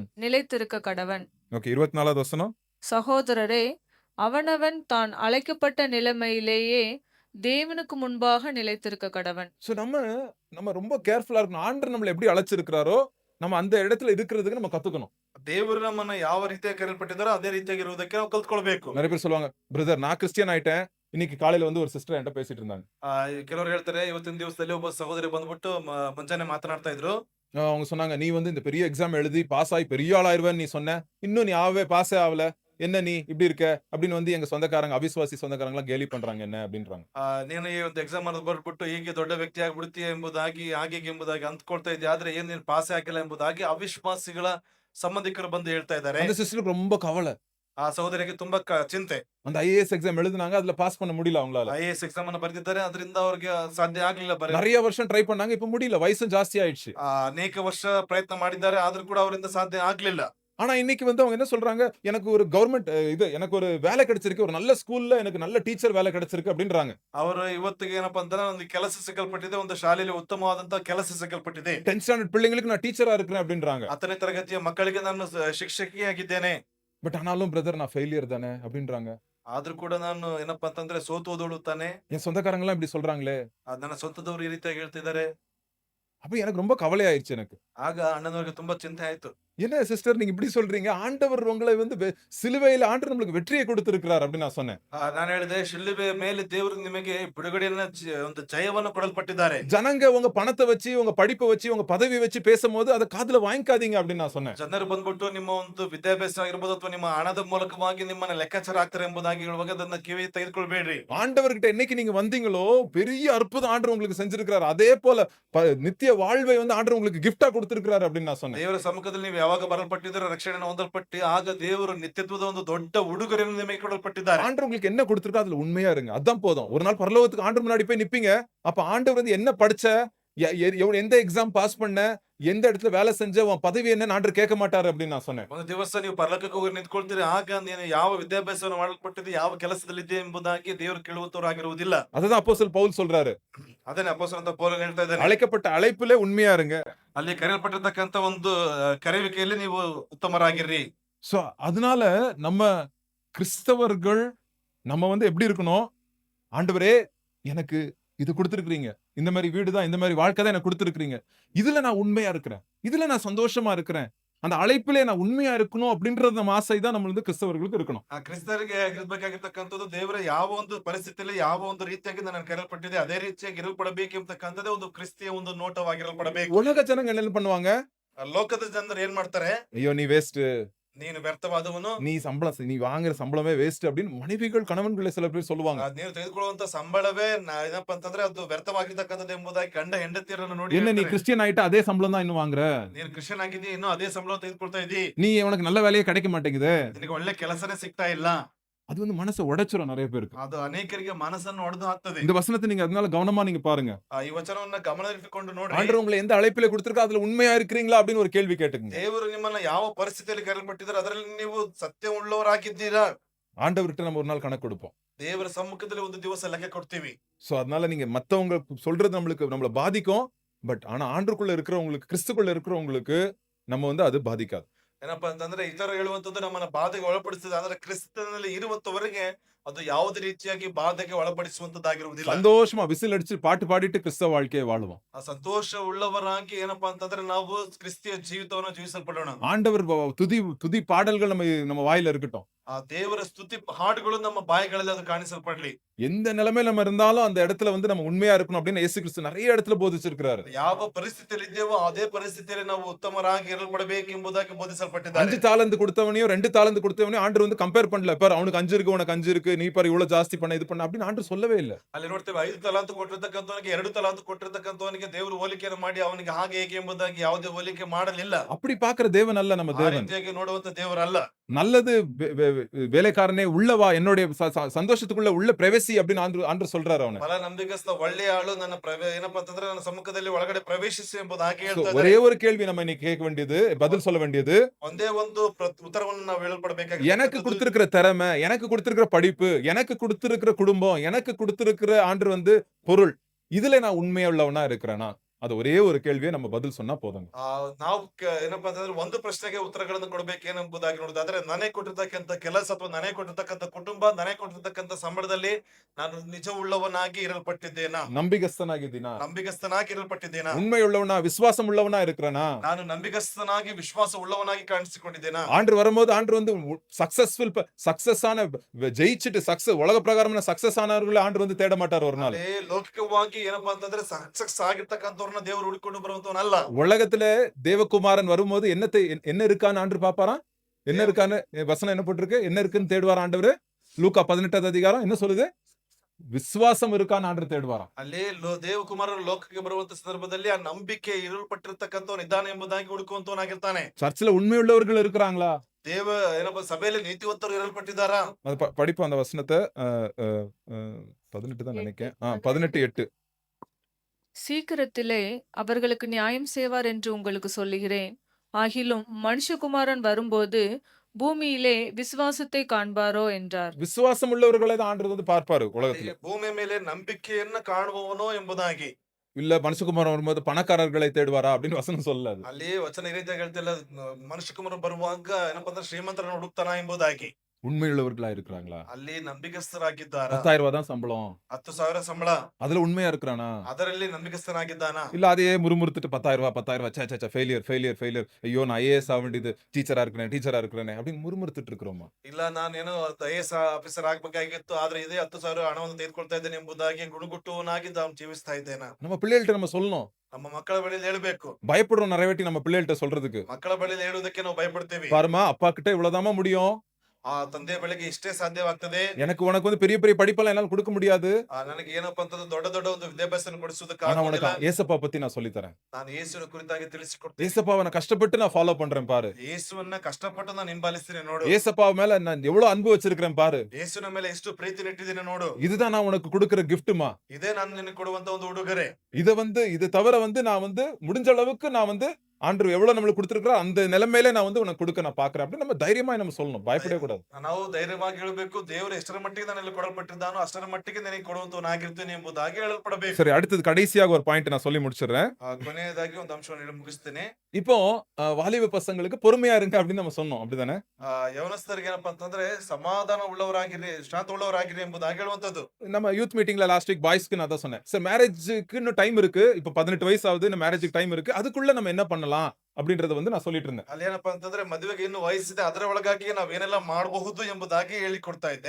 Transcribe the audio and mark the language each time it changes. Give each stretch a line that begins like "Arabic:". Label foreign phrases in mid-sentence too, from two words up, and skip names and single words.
Tamil: நிலைத்திருக்க கடவன். ஓகே, 24வது வசனம். சகோதரரே, அவனவன் தான் அழைக்கப்பட்ட நிலைமையிலேயே தேவனுக்கு முன்பாக நிலைத்திருக்க கடவன். சோ நம்ம ரொம்ப கேர்ஃபுல்லா இருக்கணும். ஆண்டவர் நம்மள எப்படி அழைச்சிருக்கிறாரோ நம்ம அந்த இடத்துல இருக்கிறதுக்கு நம்ம கத்துக்கணும்.
Kannada: ದೇವರು ನಮ್ಮನ್ನ ಯಾವ ರೀತಿಯಾಗಿ ಕರೆಯಲ್ಪಟ್ಟಿದ್ದಾರೋ ಅದೇ ರೀತಿಯಾಗಿ ಇರುವುದಕ್ಕೆ ನಾವು ಕಲ್ತ್ಕೊಳ್ಬೇಕು.
Tamil: நிறைய பேர் சொல்லுவாங்க, பிரதர் நான் கிறிஸ்டியன் ஆயிட்டேன். இன்னைக்கு காலையில வந்து ஒரு சிஸ்டர் என்கிட்ட பேசிட்டு இருந்தாங்க.
Kannada: ಕೆಲವರು ಹೇಳ್ತಾರೆ, ಇವತ್ತಿನ ದಿವಸದಲ್ಲಿ ಒಬ್ಬ ಸಹೋದರಿ ಬಂದ್ಬಿಟ್ಟು ಮುಂಜಾನೆ ಮಾತನಾಡ್ತಾ ಇದ್ರು.
Tamil: அவங்க சொன்னாங்க, நீ வந்து இந்த பெரிய எக்ஸாம் எழுதி பாஸ் ஆகி பெரிய ஆள் ஆயிருவேன்னு நீ சொன்ன, இன்னும் நீ பாஸே ஆகல, என்ன நீ இப்படி இருக்க அப்படின்னு வந்து எங்க சொந்தக்காரங்க, அவிசுவாசி சொந்தக்காரங்க எல்லாம் கேலி பண்றாங்க என்ன அப்படின்றாங்க.
Kannada: ನೀನು ಈ ಒಂದು ಎಕ್ಸಾಮ್ ಅನ್ನು ಬರ್ಬಿಟ್ಟು ಹೀಗೆ ದೊಡ್ಡ ವ್ಯಕ್ತಿ ಆಗ್ಬಿಡ್ತೀಯ ಎಂಬುದಾಗಿ ಹಾಗೆ ಎಂಬುದಾಗಿ ಅಂದ್ಕೊಳ್ತಾ ಇದ್ದೆ, ಆದ್ರೆ ಏನ್ ನೀನು ಪಾಸೇ ಆಗಿಲ್ಲ ಎಂಬುದಾಗಿ ಅವಿಶ್ವಾಸಿಗಳ ಸಂಬಂಧಿಕರು ಬಂದು ಹೇಳ್ತಾ ಇದ್ದಾರೆ.
Tamil: அந்த சிஸ்டருக்கு ரொம்ப கவலை.
Kannada: ಆ ಸಹೋದರಿಗೆ ತುಂಬಾ ಚಿಂತೆ.
Tamil: அந்த
English: IAS exam
Tamil: எழுதுனாங்க, அதுல பாஸ் பண்ண முடியல அவங்களால.
English: IAS exam
Kannada: ಅನ್ನು ಬರೆದಿದ್ದಾರೆ, ಅದರಿಂದ ಅವ್ರಿಗೆ ಸಾಧ್ಯ ಆಗ್ಲಿಲ್ಲ.
Tamil: நிறைய வருஷம் ட்ரை பண்ணாங்க, இப்ப முடியல, வயசும் ஜாஸ்தி ஆயிடுச்சு.
Kannada: ಅನೇಕ ವರ್ಷ ಪ್ರಯತ್ನ ಮಾಡಿದ್ದಾರೆ, ಆದ್ರೂ ಕೂಡ ಅವರಿಂದ ಸಾಧ್ಯ ಆಗ್ಲಿಲ್ಲ.
Tamil: ஆனா இன்னைக்கு வந்து அவங்க என்ன சொல்றாங்க, எனக்கு ஒரு கவர்ன்மென்ட் எனக்கு ஒரு வேலை கிடைச்சிருக்கு. ஒரு நல்ல ஸ்கூல்ல எனக்கு நல்ல டீச்சர் வேலை கிடைச்சிருக்கு அப்படின்றாங்க.
Kannada: ಅವರು ಇವತ್ತಿಗೆ ಏನಪ್ಪಾ ಅಂತಂದ್ರೆ ಒಂದು ಕೆಲಸ ಸಿಕ್ಕಲ್ಪಟ್ಟಿದೆ, ಒಂದು ಶಾಲೆಯಲ್ಲಿ ಉತ್ತಮವಾದಂತಹ ಕೆಲಸ ಸಿಕ್ಕಲ್ಪಟ್ಟಿದೆ.
Tamil: 10th ಸ್ಟಾண்டர்ட் பிள்ளைங்களுக்கு நான் டீச்சரா இருக்கிறேன் அப்படின்றாங்க.
Kannada: 10ನೇ ತರಗತಿಯ ಮಕ್ಕಳಿಗೆ ನಾನು ಶಿಕ್ಷಕಿಯಾಗಿದ್ದೇನೆ.
Tamil: பட் ஆனாலும் பிரதர் நான் ஃபெயிலியர் தானே அப்படின்றாங்க.
Kannada: ಆದ್ರೂ ಕೂಡ ನಾನು ಏನಪ್ಪಾ ಅಂತಂದ್ರೆ ಸೋತು ಓದೋಳುತ್ತಾನೆ.
Tamil: என் சொந்தக்காரங்க எல்லாம் இப்படி சொல்றாங்களே.
Kannada: ನನ್ನ ಸ್ವಂತದವರು ಈ ರೀತಿಯಾಗಿ ಹೇಳ್ತಿದ್ದಾರೆ.
Tamil: அப்ப எனக்கு ரொம்ப கவலையாயிருச்சு எனக்கு.
Kannada: ಆಗ ಅಣ್ಣನವರಿಗೆ ತುಂಬಾ ಚಿಂತೆ ಆಯ್ತು.
Tamil: என்ன சிஸ்டர் நீங்க இப்படி சொல்றீங்க? ஆண்டவர் உங்களை வந்து சிலுவையில ஆண்டவர் நம்மளுக்கு வெற்றியை கொடுத்திருக்கிறார் அப்படின்னு நான் சொன்னேன்.
Kannada: ನಾನು ಹೇಳಿದೆ ಶಿಲುಬೆ ಮೇಲೆ ದೇವರು ನಿಮಗೆ ಬಿಡುಗಡೆಯನ್ನ ಒಂದು ಜಯವನ್ನು ಕೊಡಲ್ಪಟ್ಟಿದ್ದಾರೆ.
Tamil: ஜனங்க உங்க பணத்தை வச்சு, உங்க படிப்பை வச்சு, உங்க பதவி வச்சு பேசும்போது அத காதுல வாங்கிக்காதீங்க அப்படின்னு நான் சொன்னேன்.
Kannada: ಜನರು ಬಂದ್ಬಿಟ್ಟು ನಿಮ್ಮ ಒಂದು ವಿದ್ಯಾಭ್ಯಾಸ ಆಗಿರ್ಬೋದು ಅಥವಾ ನಿಮ್ಮ ಹಣದ ಮೂಲಕವಾಗಿ ನಿಮ್ಮನ್ನ ಲೆಕ್ಕಾಚಾರ ಆಗ್ತಾರೆ ಎಂಬುದಾಗಿ ಹೇಳುವಾಗ ಅದನ್ನ ಕಿವಿ ತೆಗೆದುಕೊಳ್ಬೇಡ್ರಿ.
Tamil: ஆண்டவர்கிட்ட என்னைக்கு நீங்க வந்தீங்களோ பெரிய அற்புதம் ஆண்டவர் உங்களுக்கு செஞ்சிருக்கிறார். அதே போல நித்திய வாழ்வை வந்து ஆண்டவர் உங்களுக்கு கிஃப்டா கொடுத்திருக்கிறார் அப்படின்னு நான் சொன்னேன்.
Kannada: ದೇವರ ಸಮ್ಮುಖದಲ್ಲಿ ನೀವು ಯಾವಾಗ ಬರಲ್ಪಟ್ಟಿದ್ದೀರೋ ರಕ್ಷಣೆಯನ್ನು ಹೊಂದಲ್ಪಟ್ಟು ಆಗ ದೇವರು ನಿತ್ಯತ್ವದ ಒಂದು ದೊಡ್ಡ ಉಡುಗೊರೆಯನ್ನು ನಿಮಗೆ ಕೊಡಲ್ಪಟ್ಟಿದ್ದಾರೆ.
Tamil: ஆண்டவர் உங்களுக்கு என்ன கொடுத்திருக்கோ அதுல உண்மையா இருங்க. அதான் போதும். ஒரு நாள் பரலோகத்துக்கு ஆண்டவர் முன்னாடி போய் நிப்பீங்க. அப்ப ஆண்டவர் வந்து என்ன படிச்ச, எந்த எக்ஸாம் பாஸ் பண்ண, எந்த இடத்துல வேலை செஞ்ச, உன் பதவி என்னன்னு ஆண்டவர் கேட்க மாட்டாரு அப்படின்னு நான் சொன்னேன்.
Kannada: ಒಂದು ದಿವಸ ನೀವು ಪರಲೋಕಕ್ಕೆ ಹೋಗಿ ನಿಂತ್ಕೊಳ್ತೀರಿ, ಆಗ ನೀನು ಯಾವ ವಿದ್ಯಾಭ್ಯಾಸವನ್ನು ಮಾಡಲ್ಪಟ್ಟಿದೆ, ಯಾವ ಕೆಲಸದಲ್ಲಿದೆ ಎಂಬುದಾಗಿ ದೇವರು ಕೇಳುವಂತವರಾಗಿರುವುದಿಲ್ಲ.
Tamil: அதுதான் அப்போஸ்தலர் பவுல் சொல்றாரு.
Kannada: ಅದನ್ನೇ ಅಪೊಸ್ತಲನಾದ ಪೌಲನು ಹೇಳ್ತಾ ಇದ್ದಾನೆ.
Tamil: அழைக்கப்பட்ட அழைப்பிலே உண்மையா இருங்க.
Kannada: ಅಲ್ಲಿ ಕರೆಯಲ್ಪಟ್ಟಿರ್ತಕ್ಕಂತ ಒಂದು ಕರೆಯುವಿಕೆಯಲ್ಲಿ ನೀವು ಉತ್ತಮರಾಗಿರ್ರಿ.
Tamil: சோ அதனால நம்ம கிறிஸ்தவர்கள் நம்ம வந்து எப்படி இருக்கணும்? ஆண்டவரே எனக்கு இது கொடுத்திருக்கிறீங்க. இந்த மாதிரி வீடு தான், இந்த மாதிரி வாழ்க்கை தான் எனக்கு கொடுத்திருக்கிறீங்க. இதுல நான் உண்மையா இருக்கிறேன். இதுல நான் சந்தோஷமா இருக்கிறேன். அந்த அழைப்பிலே நான் உண்மையா இருக்கணும் அப்படின்றது நம்ம ஆசை தான் நம்ம வந்து கிறிஸ்தவர்களுக்கு இருக்கணும்.
Kannada: ಆ ಕ್ರಿಸ್ತರಿಗೆ ಇರಬೇಕಾಗಿರ್ತಕ್ಕಂಥದ್ದು ದೇವರ ಯಾವ ಒಂದು ಪರಿಸ್ಥಿತಿಯಲ್ಲಿ ಯಾವ ಒಂದು ರೀತಿಯಾಗಿ ನಾನು ಕರೆಯಲ್ಪಟ್ಟಿದೆ ಅದೇ ರೀತಿಯಾಗಿ ಇರಲ್ಪಡಬೇಕು ಎಂಬತಕ್ಕಂಥದ್ದೇ ಒಂದು ಕ್ರಿಸ್ತಿಯ ಒಂದು ನೋಟವಾಗಿರಲ್ಪಡಬೇಕು.
Tamil: உலக ஜனங்க என்ன பண்ணுவாங்க?
Kannada: ಲೋಕದ ಜನರು ಏನ್ ಮಾಡ್ತಾರೆ?
Tamil: ஐயோ நீ வேஸ்ட்,
Kannada: ನೀನು ವ್ಯರ್ಥವಾದವನು,
Tamil: நீ வாங்குற சம்பளமே வேஸ்ட் அப்படின்னு மனைவிகள் கணவன்களை சில பேர் சொல்லுவாங்க.
Kannada: ನೀವು ತೆಗೆದುಕೊಳ್ಳುವಂತ ಸಂಬಳವೇ ಏನಪ್ಪಾ ಅಂತಂದ್ರೆ ಅದು ವ್ಯರ್ಥವಾಗಿರ್ತಕ್ಕಂಥದ್ದು ಎಂಬುದಾಗಿ ಗಂಡ ಹೆಂಡತಿಯರನ್ನು ನೋಡಿ
Tamil: என்ன நீ
Kannada: ಹೇಳ್ತಾರೆ.
Tamil: கிறிஸ்டியன் ஆயிட்டா அதே சம்பளம் தான் இன்னும் வாங்குற?
Kannada: ನೀನು ಕ್ರಿಶ್ಚಿಯನ್ ಆಗಿದ್ದೀ, ಇನ್ನೂ ಅದೇ ಸಂಬಳ ತೆಗೆದುಕೊಳ್ತಾ ಇದ್ದೀ,
Tamil: நீ உனக்கு நல்ல வேலையே கிடைக்க மாட்டேங்குது.
Kannada: ನಿನಗೆ ಒಳ್ಳೆ ಕೆಲಸನೇ ಸಿಗ್ತಾ ಇಲ್ಲ.
Tamil: அது வந்து மனசை உடைச்சிரும் நிறைய பேருக்கு.
Kannada: ಅದು ಅನೇಕರಿಗೆ ಮನಸ್ಸನ್ನು ಒಡೆದು ಹಾಕ್ತದೆ.
Tamil: இந்த வசனத்தை நீங்க அதனால கவனமா நீங்க பாருங்க.
Kannada: ಈ ವಚನವನ್ನ ಗಮನದಲ್ಲಿಟ್ಟುಕೊಂಡು ನೋಡ್ರಿ.
Tamil: ஆண்டவர் உங்களை எந்த அழைப்பிலே கொடுத்திருக்கா அதுல உண்மையா இருக்கிறீங்களா அப்படின்னு ஒரு கேள்வி கேட்டுங்க.
Kannada: ದೇವರು ನಿಮ್ಮನ್ನ ಯಾವ ಪರಿಸ್ಥಿತಿಯಲ್ಲಿ ಕರೆಯಲ್ಪಟ್ಟಿದ್ದಾರೆ ಅದರಲ್ಲಿ ನೀವು ಸತ್ಯ ಉಳ್ಳವರಾಗಿದ್ದೀರಾ?
Tamil: ஆண்டவர்கிட்ட நம்ம ஒரு நாள் கணக்கு கொடுப்போம்.
Kannada: ದೇವರ ಸಮ್ಮುಖದಲ್ಲಿ ಒಂದು ದಿವಸ ಲೆಕ್ಕ ಕೊಡ್ತೀವಿ.
Tamil: சோ அதனால நீங்க மத்தவங்க சொல்றது நம்மள பாதிக்கும். பட் ஆனா ஆண்டவருக்குள்ள இருக்கிறவங்களுக்கு, கிறிஸ்துக்குள்ள இருக்கிறவங்களுக்கு நம்ம வந்து அது பாதிக்காது.
Kannada: ಏನಪ್ಪಾ ಅಂತಂದ್ರೆ ಇತರರು ಹೇಳುವಂತದ್ದು ನಮ್ಮನ್ನ ಬಾಧೆಗೆ ಒಳಪಡಿಸ್ತದೆ, ಆದ್ರೆ ಕ್ರಿಸ್ತನಲ್ಲಿ ಇರುವವರೆಗೆ ಅದು ಯಾವುದೇ ರೀತಿಯಾಗಿ ಬಾಧೆಗೆ ಒಳಪಡಿಸುವಂತದ್ದಾಗಿರುವುದಿಲ್ಲ.
Tamil: சந்தோஷமா விசில் அடிச்சு பாட்டு பாடிட்டு கிறிஸ்தவ வாழ்க்கையை வாழுவோம்.
Kannada: ಆ ಸಂತೋಷ ಉಳ್ಳವರಾಗಿ ಏನಪ್ಪಾ ಅಂತಂದ್ರೆ ನಾವು ಕ್ರಿಸ್ತಿಯ ಜೀವಿತವನ್ನು ಜೀವಿಸಲ್ಪಡೋಣ.
Tamil: ஆண்டவர் துதி பாடல்கள் நம்ம வாயில இருக்கட்டும்.
Kannada: ಆ ದೇವರ ಸ್ತುತಿ ಹಾಡುಗಳು ನಮ್ಮ ಬಾಯಿಗಳಲ್ಲಿ ಅದು ಕಾಣಿಸಲ್ಪಡ್ಲಿ.
Tamil: எந்த நிலைமையில நம்ம இருந்தாலும் அந்த இடத்துல வந்து நம்ம உண்மையா இருக்கணும் அப்படின்னு இயேசு கிறிஸ்து நிறைய இடத்துல போதிச்சிருக்கிறாரு.
Kannada: ಯಾವ ಪರಿಸ್ಥಿತಿಯಲ್ಲಿ ಇದ್ದೇವೋ ಅದೇ ಪರಿಸ್ಥಿತಿಯಲ್ಲಿ ನಾವು ಉತ್ತಮರಾಗಿ ಇರಲ್ಪಡಬೇಕು ಎಂಬುದಾಗಿ ಬೋಧಿಸಲ್ಪಟ್ಟಿದ್ದಾರೆ.
Tamil: 5 தாலந்து கொடுத்தவனையும் 2 தாலந்து கொடுத்தவனையும் ஆண்டவர் வந்து கம்பேர் பண்ணல. பாரு அவனுக்கு 5 இருக்கு, உனக்கு 5 இருக்கு, நீ பாரு இவ்வளவு ಜಾಸ್ತಿ பண்ண இது பண்ண அப்படின்னு ஆண்டவர் சொல்லவே இல்ல.
Kannada: ಅಲ್ಲಿ ನೋಡ್ತೇವೆ 5 ತಲಾಂತು ಕೊಟ್ಟಿರ್ತಕ್ಕಂಥವನಿಗೆ 2 ತಲಾಂತು ಕೊಟ್ಟಿರ್ತಕ್ಕಂಥವನಿಗೆ ದೇವರು ಹೋಲಿಕೆಯನ್ನು ಮಾಡಿ ಅವನಿಗೆ ಹಾಗೆ ಹೇಗೆ ಎಂಬುದಾಗಿ ಯಾವುದೇ ಹೋಲಿಕೆ ಮಾಡಲಿಲ್ಲ.
Tamil: அப்படி பாக்குற தேவன் அல்ல நம்ம
Kannada: ಆ
Tamil: தேவன்.
Kannada: ರೀತಿಯಾಗಿ ನೋಡುವಂತ ದೇವರಲ್ಲ.
Tamil: நல்லது வேலைக்காரனே உள்ளவா, என்னுடைய சந்தோஷத்துக்குள்ள உள்ள பிரவேசி அப்படின்னு ஆண்டவர் சொல்றாரு அவனை.
Kannada: ಫಲ ನಂಬಿಗಸ್ತ ಒಳ್ಳೆಯ ಆಳು ನನ್ನ ಏನಪ್ಪಾ ಅಂತಂದ್ರೆ ನನ್ನ ಸಮ್ಮುಖದಲ್ಲಿ ಒಳಗಡೆ ಪ್ರವೇಶಿಸಿ ಎಂಬುದಾಗಿ ಹೇಳ್ತಾರೆ.
Tamil: ஒரே ஒரு கேள்வி நம்ம இன்னைக்கு கேட்க வேண்டியது, பதில் சொல்ல வேண்டியது,
Kannada: ಒಂದೇ ಒಂದು ಉತ್ತರವನ್ನು ನಾವು ಹೇಳಲ್ಪಡಬೇಕಾಗಿದೆ.
Tamil: எனக்கு கொடுத்திருக்கிற திறமை, எனக்கு கொடுத்திருக்கிற படிப்பு, எனக்கு கொடுத்திருக்கிற குடும்பம், எனக்கு கொடுத்திருக்கிற ஆண்டவர் வந்து பொருள், இதுல நான் உண்மையா உள்ளவனா இருக்கிறேனா? அது ஒரே ஒரு கேள்வியை நம்ம பதில் சொன்னா போதுங்க.
Kannada: ನಾವು ಏನಪ್ಪಾ ಅಂತಂದ್ರೆ ಒಂದು ಪ್ರಶ್ನೆಗೆ ಉತ್ತರಗಳನ್ನು ಕೊಡಬೇಕೇನೆಂಬುದಾಗಿ ನೋಡುದು. ಆದ್ರೆ ನನಗೆ ಕೊಟ್ಟಿರ್ತಕ್ಕಂಥ ಕೆಲಸ ಅಥವಾ ನನಗೆ ಕೊಟ್ಟಿರ್ತಕ್ಕಂಥ ಕುಟುಂಬ, ನನಗೆ ಕೊಟ್ಟಿರ್ತಕ್ಕಂಥ ಸಂಬಳದಲ್ಲಿ ನಾನು ನಿಜವುಳ್ಳವನಾಗಿ ಇರಲ್ಪಟ್ಟಿದ್ದೇನಾ? ನಂಬಿಗಸ್ತನಾಗಿದ್ದೀನಾ? ನಂಬಿಗಸ್ತನಾಗಿ ಇರಲ್ಪಟ್ಟಿದ್ದೇನಾ?
Tamil: உண்மை உள்ளவனா, விசுவாசம் உள்ளவனா இருக்கிறேனா?
Kannada: ನಾನು ನಂಬಿಗಸ್ತನಾಗಿ ವಿಶ್ವಾಸ ಉಳ್ಳವನಾಗಿ ಕಾಣಿಸಿಕೊಂಡಿದ್ದೇನಾ?
Tamil: ஆண்டவர் வரும்போது ஆண்டவர் வந்து சக்சஸ் ஆன ஜெயிச்சிட்டு உலக பிரகாரமான சக்சஸ் ஆனவர்களை ஆண்டவர் வந்து தேட மாட்டார் ஒரு நாள்.
Kannada: ಲೌಕಿಕವಾಗಿ ಏನಪ್ಪಾ ಅಂತಂದ್ರೆ ಸಕ್ಸಸ್ ಆಗಿರ್ತಕ್ಕಂಥವ್ರನ್ನ ದೇವರು ಹುಡುಕೊಂಡು ಬರುವಂತವನಲ್ಲ.
Tamil: உலகத்துல தேவகுமாரன் வரும்போது என்ன இருக்கான்னு ஆண்டவர் பாப்பாராம். என்ன இருக்கான்னு வசனம் என்ன போட்டிருக்கு? என்ன இருக்குன்னு தேடுவார் ஆண்டவர். லூக்கா 18வது அதிகாரம் என்ன சொல்லுது? விசுவாசம் இருக்கான்னு ஆண்டவர் தேடுவாராம்.
Kannada: ಅಲ್ಲಿ ದೇವಕುಮಾರರು ಲೋಕಕ್ಕೆ ಬರುವಂತ ಸಂದರ್ಭದಲ್ಲಿ ಆ ನಂಬಿಕೆ ಇರಲ್ಪಟ್ಟಿರ್ತಕ್ಕಂಥವನು ಇದ್ದಾನೆ ಎಂಬುದಾಗಿ ಹುಡುಕುವಂತವನಾಗಿರ್ತಾನೆ.
Tamil: சர்ச்சில் உண்மை உள்ளவர்கள் இருக்கிறாங்களா?
Kannada: ದೇವ ಏನಪ್ಪ ಸಭೆಯಲ್ಲಿ ನೀತಿವಂತರು ಇರಲ್ಪಟ್ಟಿದ್ದಾರಾ?
Tamil: படிப்போம் அந்த வசனத்தை. 18 தான் நினைக்கிறேன். 18:8. சீக்கிரத்திலே அவர்களுக்கு நியாயம் செய்வார் என்று உங்களுக்கு சொல்லுகிறேன். ஆகிலும் மனுஷகுமாரன் வரும்போது பூமியிலே விசுவாசத்தை காண்பாரோ என்றார். விசுவாசம் உள்ளவர்களை தான் ஆண்டவர் வந்து பார்ப்பாரு
Kannada: ಅಲ್ಲಿ
Tamil: உலகத்துல.
Kannada: ಭೂಮಿ ಮೇಲೆ ನಂಬಿಕೆಯನ್ನ ಕಾಣುವವನೋ ಎಂಬುದಾಗಿ.
Tamil: இல்ல மனுஷகுமாரன் வரும்போது பணக்காரர்களை தேடுவாரா அப்படின்னு வசனம் சொல்லல அது.
Kannada: ಅಲ್ಲಿ ವಚನ ಈ ರೀತಿಯಾಗಿ ಹೇಳ್ತಿಲ್ಲ, ಮನುಷ್ಯ ಕುಮಾರ ಬರುವಾಗ ಏನಪ್ಪಾ ಅಂದ್ರೆ ಶ್ರೀಮಂತರನ್ನು ಹುಡುಕ್ತಾನ ಎಂಬುದಾಗಿ.
Tamil: உண்மையுள்ளவர்களா இருக்கிறாங்களா?
Kannada: ಅಲ್ಲಿ ನಂಬಿಕಸ್ಥರಾಗಿದ್ದಾರ.
Tamil: 10,000 ரூபாய் தான் சம்பளம்.
Kannada: 10,000 ಸಂಬಳ.
Tamil: அதுல உண்மையா இருக்கிறானா?
Kannada: ಅದರಲ್ಲಿ ನಂಬಿಕಸ್ಥನಾಗಿದ್ದಾನ.
Tamil: இல்ல அதையே முறுமுறுத்துட்டு 10,000 ரூபாய் ஃபெயிலியர் ஐயோ நான் ஐஏஎஸ் ஆக வேண்டியது, டீச்சரா இருக்கிறேனே அப்படின்னு முறுமுறுத்துட்டு இருக்கிறோமா?
Kannada: ಇಲ್ಲ ನಾನೇನೋ
English: IAS officer
Kannada: ಆಗ್ಬೇಕಾಗಿತ್ತು, ಆದ್ರೆ ಇದೇ 10,000 ಹಣವನ್ನು ತೆಗೆದುಕೊಳ್ತಾ ಇದ್ದೇನೆ ಎಂಬುದಾಗಿ ಗುಣಗುಟ್ಟುವನಾಗಿ ನಾವು ಜೀವಿಸ್ತಾ ಇದ್ದೇನೆ.
Tamil: நம்ம பிள்ளைகள்ட்ட நம்ம சொல்லணும்.
Kannada: ನಮ್ಮ ಮಕ್ಕಳ ಬಳಿಯಲ್ಲಿ ಹೇಳ್ಬೇಕು.
Tamil: பயப்படுறோம் நிறைய வாட்டி நம்ம பிள்ளைகள்ட்ட சொல்றதுக்கு.
Kannada: ಮಕ್ಕಳ ಬಳಿಯಲ್ಲಿ ಹೇಳುವುದಕ್ಕೆ ನಾವು ಭಯಪಡ್ತೇವೆ.
Tamil: பாருமா அப்பா கிட்ட இவ்வளவுதாம்மா முடியும்.
Kannada: ಆ ತಂದೆಯ ಬಳಿಗೆ ಇಷ್ಟೇ ಸಾಧ್ಯವಾಗ್ತದೆ.
Tamil: எனக்கு உனக்கு வந்து பெரிய பெரிய படிப்பெல்லாம் என்னால கொடுக்க முடியாது.
Kannada: ನನಗೆ ಏನಪ್ಪಾ ಅಂತಂದ್ರೆ ದೊಡ್ಡ ದೊಡ್ಡ ಒಂದು ವಿದ್ಯಾಭ್ಯಾಸ ಕೊಡಿಸುವುದಕ್ಕೆ
Tamil: ஆனா உனக்கு
Kannada: ಆಗೋದಿಲ್ಲ.
Tamil: ஏசப்பா பத்தி நான் சொல்லி தரேன்.
Kannada: ನಾನು ಯೇಸುವಿನ ಕುರಿತಾಗಿ ತಿಳಿಸಿಕೊಡ್ತೇನೆ.
Tamil: ஏசப்பாவை நான் கஷ்டப்பட்டு நான் ஃபாலோ பண்றேன் பாரு.
Kannada: ಯೇಸುವನ್ನ ಕಷ್ಟಪಟ್ಟು ನಾನು ಹಿಂಬಾಲಿಸ್ತೀನಿ ನೋಡು.
Tamil: ஏசப்பா மேல நான் எவ்வளவு அன்பு வச்சிருக்கிறேன் பாரு.
Kannada: ಯೇಸುವಿನ ಮೇಲೆ ಎಷ್ಟು ಪ್ರೀತಿ ನೆಟ್ಟಿದ್ದೀನಿ ನೋಡು.
Tamil: இதுதான் நான் உனக்கு கொடுக்கிற கிஃப்ட்மா.
Kannada: ಇದೇ ನಾನು ನಿನಗೆ ಕೊಡುವಂತ ಒಂದು ಉಡುಗೊರೆ.
Tamil: இது தவிர வந்து நான் வந்து முடிஞ்ச அளவுக்கு நான் வந்து ஆண்டவர் எவ்வளவு நம்மளுக்கு கொடுத்திருக்கிறார் அந்த நிலைமையில நான் வந்து உனக்கு கொடுக்க நான் பாக்குறேன் அப்படின்னு நம்ம தைரியமா நம்ம சொல்லணும். பயப்படவே கூடாது.
Kannada: ನಾವು ಧೈರ್ಯವಾಗಿ ಹೇಳಬೇಕು, ದೇವರು ಎಷ್ಟರ ಮಟ್ಟಿಗೆ ನನ್ನಲ್ಲಿ ಕೊಡಲ್ಪಟ್ಟಿದ್ದಾನೋ ಅಷ್ಟರ ಮಟ್ಟಿಗೆ ನನಗೆ ಕೊಡುವಂತವನಾಗಿರ್ತೇನೆ ಎಂಬುದಾಗಿ ಹೇಳಲ್ಪಡಬೇಕು.
Tamil: சரி, அடுத்தது கடைசியாக ஒரு பாயிண்ட் நான் சொல்லி முடிச்சிடுறேன்.
Kannada: ಕೊನೆಯದಾಗಿ ಒಂದು ಅಂಶವನ್ನು ಹೇಳಿ ಮುಗಿಸ್ತೇನೆ.
Tamil: இப்போ வாலிப பசங்களுக்கு பொறுமையா இருங்க அப்படின்னு நம்ம சொன்னோம், அப்படிதானே?
Kannada: ಯವನಸ್ಥರಿಗೆ ಏನಪ್ಪಾ ಅಂತಂದ್ರೆ ಸಮಾಧಾನ ಉಳ್ಳವರಾಗಿರಿ, ಶಾಂತ ಉಳ್ಳವರಾಗಿರಿ ಎಂಬುದಾಗಿ ಹೇಳುವಂತದ್ದು.
Tamil: நம்ம
English: youth meetingல last week boysக்கு
Tamil: நான் தான் சொன்னேன். சார் மேரேஜுக்கு இன்னும் டைம் இருக்கு, இப்ப 18 வயசு ஆகுது, இந்த மேரேஜுக்கு டைம் இருக்கு, அதுக்குள்ள நம்ம என்ன பண்ணலாம் அப்படின்றத வந்து நான் சொல்லிட்டு இருந்தேன்.
Kannada: ಅಲ್ಲಿ ಏನಪ್ಪಾ ಅಂತಂದ್ರೆ ಮದುವೆಗೆ ಇನ್ನು ವಯಸ್ಸಿದೆ, ಅದರ ಒಳಗಾಗಿ ನಾವ್ ಏನೆಲ್ಲ ಮಾಡಬಹುದು ಎಂಬುದಾಗಿ ಹೇಳಿಕೊಡ್ತಾ ಇದ್ದೆ.